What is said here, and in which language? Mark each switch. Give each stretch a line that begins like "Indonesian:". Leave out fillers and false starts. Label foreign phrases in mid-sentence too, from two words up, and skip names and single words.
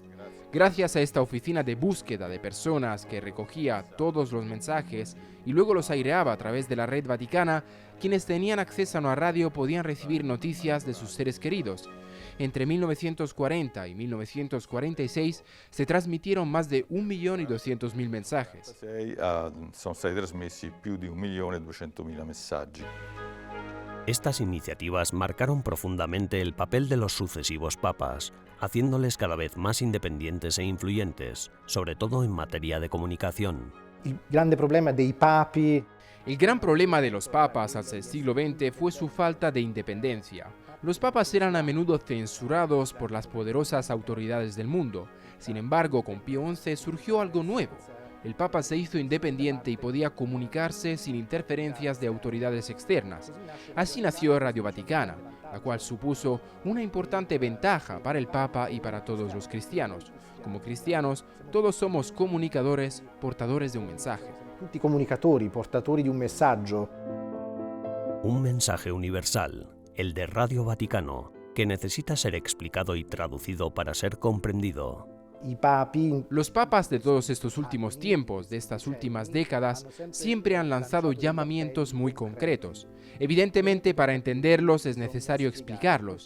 Spanish: Gracias a esta oficina de búsqueda de personas que recogía todos los mensajes y luego los aireaba a través de la red vaticana, quienes tenían acceso a una radio podían recibir noticias de sus seres queridos. Entre 1940 y 1946 se transmitieron más de 1.200.000 mensajes.
Italian: Sono stati trasmessi più di 1.200.000 messaggi.
Spanish: Estas iniciativas marcaron profundamente el papel de los sucesivos papas, haciéndoles cada vez más independientes e influyentes, sobre todo en materia de comunicación.
Italian: Il grande problema dei papi.
Spanish: El gran problema de los papas hasta el siglo XX fue su falta de independencia. Los papas eran a menudo censurados por las poderosas autoridades del mundo. Sin embargo, con Pío XI surgió algo nuevo. El Papa se hizo independiente y podía comunicarse sin interferencias de autoridades externas. Así nació Radio Vaticana, la cual supuso una importante ventaja para el Papa y para todos los cristianos. Como cristianos, todos somos comunicadores, portadores de un mensaje.
Italian: Tutti comunicatori, portatori di un messaggio.
Spanish: Un mensaje universal, el de Radio Vaticano, que necesita ser explicado y traducido para ser comprendido. Los papas de todos estos últimos tiempos, de estas últimas décadas, siempre han lanzado llamamientos muy concretos. Evidentemente, para entenderlos es necesario explicarlos.